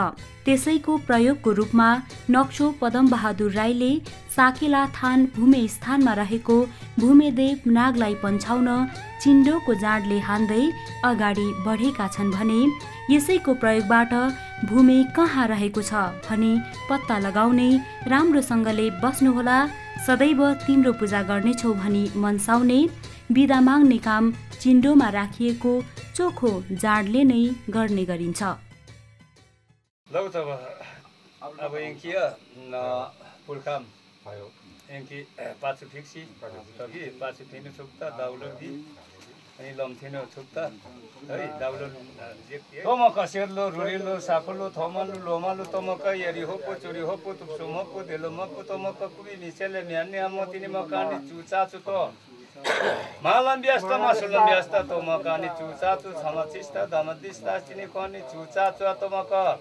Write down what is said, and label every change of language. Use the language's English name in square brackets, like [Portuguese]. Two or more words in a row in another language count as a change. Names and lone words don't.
[Nepali] त्यसैको प्रयोगको रूपमा नक्छो पदम बहादुर राईले साकेला थान भूमे स्थानमा रहेको भूमेदेव नागलाई पन्छाउन चिन्डोको जाडले हान्दै अगाडि बढेका छन् भने यसैको प्रयोगबाट भूमे कहाँ रहेको छ भनी पत्ता लगाउने, राम्रोसँगले बस्नुहोला, सदैव तिम्रो पूजा गर्नेछौ भनी मनसाउने, बिदा माग्ने काम चिन्डोमा राखिएको चोखो जाडले नै गर्ने गरिन्छ। लौ त अब [Bantawa] यङ्की पुर्खाम यङ्की पाछु फिक्सी तगी पाछु थिनु छुक्ता दाउलो दि अनि लम्थिनो छुक्ता है दाउलो तोमक सेर्लो रुरिलो साफलो थमलु लोमालु तमक यरी होपो चोरी होपो तुप्सो मपो देलो मपो तमक कुबी मिसेले म्यान्ने आमतिनी मकानी चुचा चुतो मालम व्यस्त मासुलम व्यस्त तमकानी चुचा चु छमचिस्ता दमदिस्ता तिनी कनी चुचा चु तमक